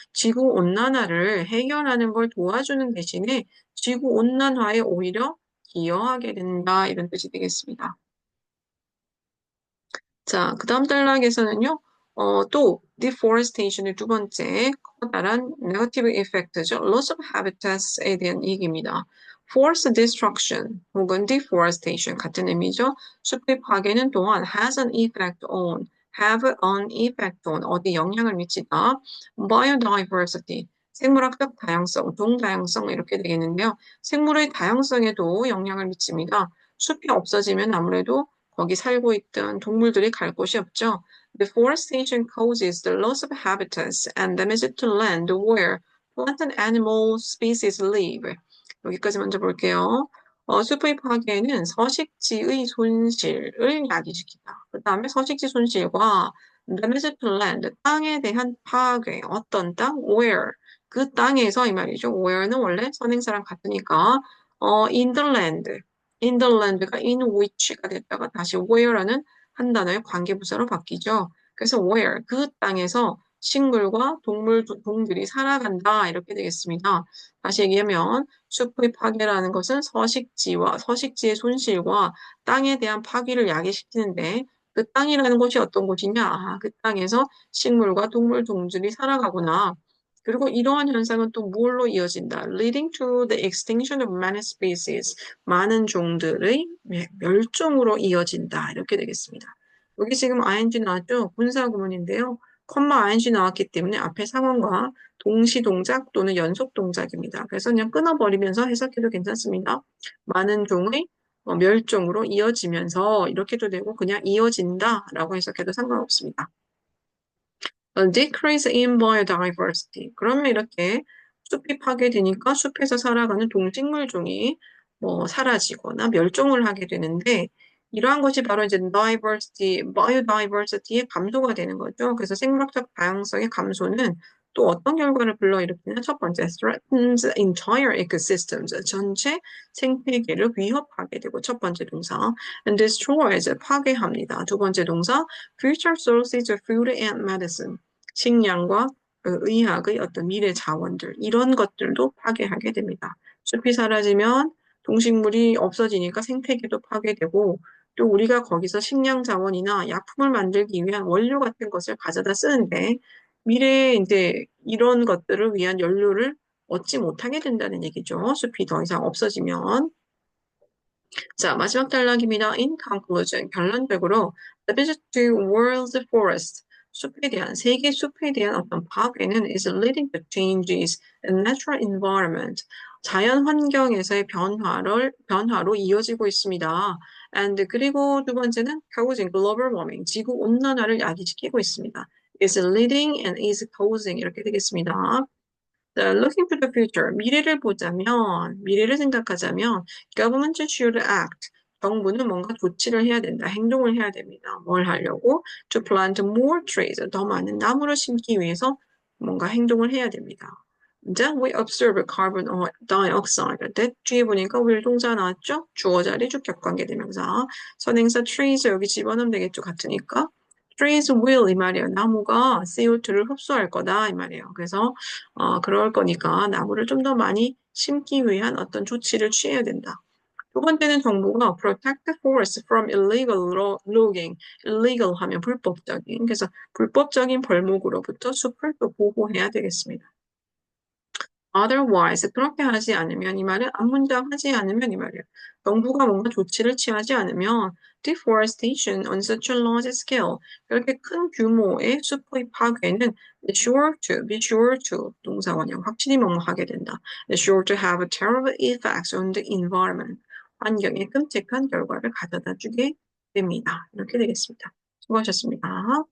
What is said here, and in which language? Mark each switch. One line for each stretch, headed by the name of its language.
Korean: 지구 온난화를 해결하는 걸 도와주는 대신에 지구 온난화에 오히려 기여하게 된다 이런 뜻이 되겠습니다. 자, 그 다음 단락에서는요, 또 deforestation의 두 번째 커다란 negative effect죠.
English: loss of habitats
Korean: 에 대한 얘기입니다.
English: forest destruction
Korean: 혹은 deforestation 같은 의미죠. 숲의 파괴는 또한
English: has an effect on, have an effect on
Korean: 어디 영향을 미치다. biodiversity 생물학적 다양성, 동다양성 이렇게 되겠는데요. 생물의 다양성에도 영향을 미칩니다. 숲이 없어지면 아무래도 거기 살고 있던 동물들이 갈 곳이 없죠.
English: Deforestation causes the loss of habitats and damage to land where plant and animal species live.
Korean: 여기까지 먼저 볼게요. 숲의 파괴는 서식지의 손실을 야기시키다. 그 다음에 서식지 손실과
English: damage to land,
Korean: 땅에 대한 파괴. 어떤 땅? Where. 그 땅에서 이 말이죠. Where는 원래 선행사랑 같으니까
English: in the land. in the land
Korean: 가
English: in which
Korean: 가 됐다가 다시 where라는 한 단어의 관계부사로 바뀌죠. 그래서 where, 그 땅에서 식물과 동들이 살아간다 이렇게 되겠습니다. 다시 얘기하면 숲의 파괴라는 것은 서식지의 손실과 땅에 대한 파괴를 야기시키는데 그 땅이라는 곳이 어떤 곳이냐? 그 땅에서 식물과 동물들이 살아가구나. 그리고 이러한 현상은 또 무엇로 이어진다?
English: leading to the extinction of many species.
Korean: 많은 종들의 멸종으로 이어진다. 이렇게 되겠습니다. 여기 지금 ing 나왔죠? 분사구문인데요. 컴마 ing 나왔기 때문에 앞에 상황과 동시 동작 또는 연속 동작입니다. 그래서 그냥 끊어버리면서 해석해도 괜찮습니다. 많은 종의 멸종으로 이어지면서 이렇게도 되고 그냥 이어진다라고 해석해도 상관없습니다.
English: A decrease in biodiversity.
Korean: 그러면 이렇게 숲이 파괴되니까 숲에서 살아가는 동식물종이 사라지거나 멸종을 하게 되는데 이러한 것이 바로 이제 biodiversity의 감소가 되는 거죠. 그래서 생물학적 다양성의 감소는 또 어떤 결과를 불러일으키냐? 첫 번째,
English: threatens entire ecosystems.
Korean: 전체 생태계를 위협하게 되고 첫 번째 동사,
English: and destroys,
Korean: 파괴합니다. 두 번째 동사,
English: future sources of food and medicine.
Korean: 식량과 의학의 어떤 미래 자원들, 이런 것들도 파괴하게 됩니다. 숲이 사라지면 동식물이 없어지니까 생태계도 파괴되고 또 우리가 거기서 식량 자원이나 약품을 만들기 위한 원료 같은 것을 가져다 쓰는데 미래에 이제 이런 것들을 위한 연료를 얻지 못하게 된다는 얘기죠. 숲이 더 이상 없어지면. 자, 마지막 단락입니다.
English: In conclusion,
Korean: 결론적으로
English: the visit to world's forest,
Korean: 숲에 대한, 세계 숲에 대한 어떤 파괴는
English: is leading to changes in natural environment.
Korean: 자연 환경에서의 변화로 이어지고 있습니다. And 그리고 두 번째는
English: causing global warming,
Korean: 지구 온난화를 야기시키고 있습니다.
English: is leading and is causing
Korean: 이렇게 되겠습니다. 자,
English: looking to the future,
Korean: 미래를 보자면, 미래를 생각하자면,
English: government should act.
Korean: 정부는 뭔가 조치를 해야 된다. 행동을 해야 됩니다. 뭘 하려고?
English: To plant more trees.
Korean: 더 많은 나무를 심기 위해서 뭔가 행동을 해야 됩니다.
English: 자, we observe carbon dioxide.
Korean: that 뒤에 보니까 will 동사 나왔죠? 주어 자리 주격 관계대명사. 선행사 trees 여기 집어넣으면 되겠죠? 같으니까. trees will 이 말이에요. 나무가 CO2를 흡수할 거다 이 말이에요. 그래서 그럴 거니까 나무를 좀 더 많이 심기 위한 어떤 조치를 취해야 된다. 두 번째는 정부가
English: protect the forest from illegal logging.
Korean: illegal 하면 불법적인. 그래서 불법적인 벌목으로부터 숲을 또 보호해야 되겠습니다. Otherwise, 그렇게 하지 않으면 이 말은 앞문장 하지 않으면 이 말이에요. 정부가 뭔가 조치를 취하지 않으면
English: deforestation on such a large scale
Korean: 그렇게 큰 규모의 숲의 파괴는
English: be sure to
Korean: 동사원형 확실히 뭐뭐하게 된다.
English: is sure to have a terrible effects on the environment
Korean: 환경에 끔찍한 결과를 가져다 주게 됩니다. 이렇게 되겠습니다. 수고하셨습니다.